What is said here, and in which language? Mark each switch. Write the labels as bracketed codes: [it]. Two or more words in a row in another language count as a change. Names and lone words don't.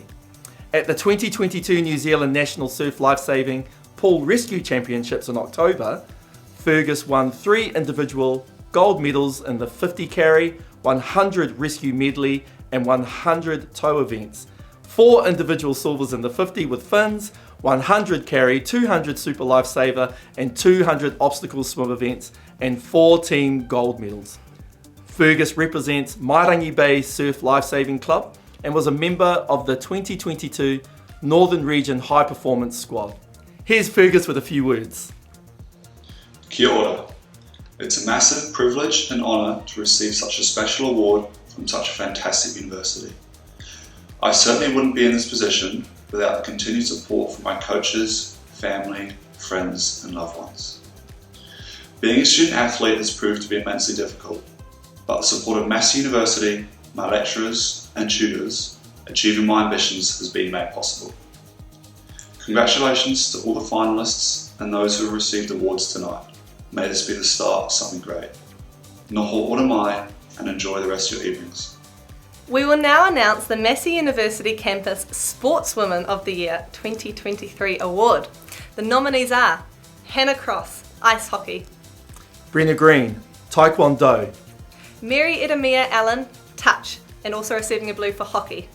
[en] At the 2022 New Zealand National Surf Lifesaving Pool Rescue Championships in October, Fergus won 3 individual gold medals in the 50 carry, 100 rescue medley, and 100 tow events, 4 individual silvers in the 50 with fins, 100 carry, 200 super lifesaver, and 200 obstacle swim events, and 4 team gold medals. Fergus represents Mairangi Bay Surf Lifesaving Club and was a member of the 2022 Northern Region High Performance Squad. Here's Fergus with a few words. [mi] Kia ora. [en] It's a massive privilege and honour to receive such a special award from such a fantastic university. I certainly wouldn't be in this position without the continued support from my coaches, family, friends and loved ones. Being a student athlete has proved to be immensely difficult, but the support of Massey University, my lecturers and tutors, achieving my ambitions has been made possible. Congratulations to all the finalists and those who have received awards tonight. May this be the start of something great. [mi] Noho ora mai [en] and enjoy the rest of your evenings. We will now announce the Massey University Campus Sportswoman of the Year 2023 award. The nominees are Hannah Cross, Ice Hockey; Brenna Green, Taekwondo; Mary Idamia Allen, Touch, and also receiving a blue for Hockey;